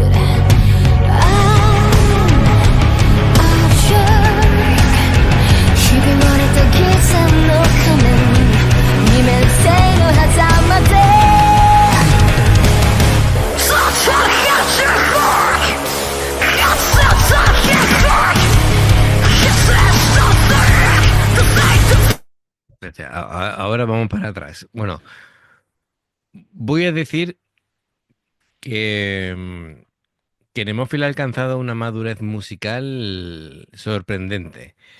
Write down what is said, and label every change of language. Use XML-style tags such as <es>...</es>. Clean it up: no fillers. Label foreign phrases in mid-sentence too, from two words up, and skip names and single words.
<ja>ひび割れたギザの仮面二面性の狭間で</ja> <es>Ahora vamos para atrás. Bueno, voy a decir que, que Nemófila ha alcanzado una madurez musical sorprendente.</es>